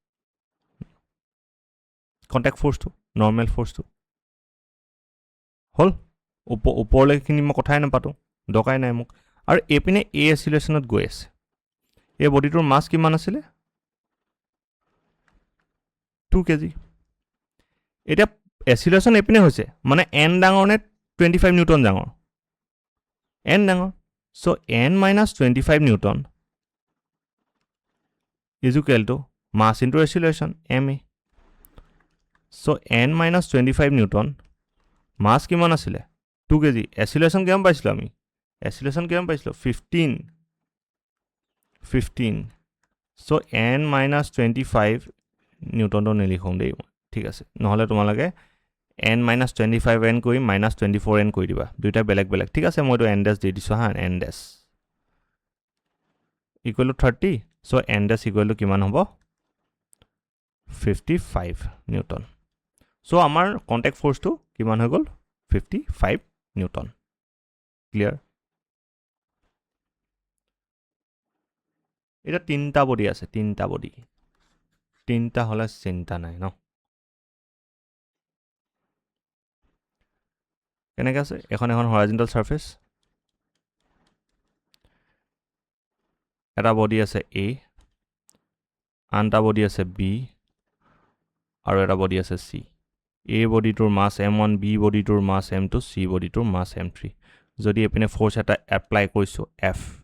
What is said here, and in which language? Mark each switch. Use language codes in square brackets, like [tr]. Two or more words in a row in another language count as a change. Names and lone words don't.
[as] কন্টেক্ট ফোর্সটো নর্মাল ফোর্সটো হল ওপৰলৈখিনি মই কথাই নাপাতো দৰকাই নাই মোক আৰু এপিনে এ এক্সিলাৰেশনত গৈ আছে এই বডিটোৰ মাছ কিমান আছিলে 2 কেজি এটা এক্সিলারেশন এপিনে হৈছে মানে n ডাঙৰ নে 25 নিউটন ডাঙৰ n ডাঙৰ সো n - 25 নিউটন [en] is equal to mass into acceleration ma so [as] n - 25 নিউটন মাছ কিমান আছিলে 2 কেজি acceleration কিমান পাইছিলো আমি acceleration কিমান পাইছিলো 15 so n - 25 নিউটন তো নিলিখোঁ দেই ঠিক আছে নহলে তোমালোকে n - 25n কৰি -24n কৰি দিবা দুইটা বেলেগ বেলেগ ঠিক আছে মই তো [en] n dash [as] দি দিছো হা [en] n dash equal to 30 so n dash equal to [as] কিমান হ'ব 55 নিউটন so আমাৰ কন্টেক্ট ফোর্সটো কিমান হৈ গল 55 নিউটন ক্লিয়াৰ এটা তিনটা বডি আছে তিনটা বডি তিনটা হলে চিন্তা নাই ন কেনেকৈ আছে এখন [en] horizontal surface [as] এটা বডি আছে A আনটা বডি আছে B আৰু এটা বডি আছে C A বডিটোৰ মাছ m1 B বডিটোৰ মাছ m2 C বডিটোৰ মাছ m3 যদি এপিনে ফোর্স এটা এপ্লাই কৰিছো F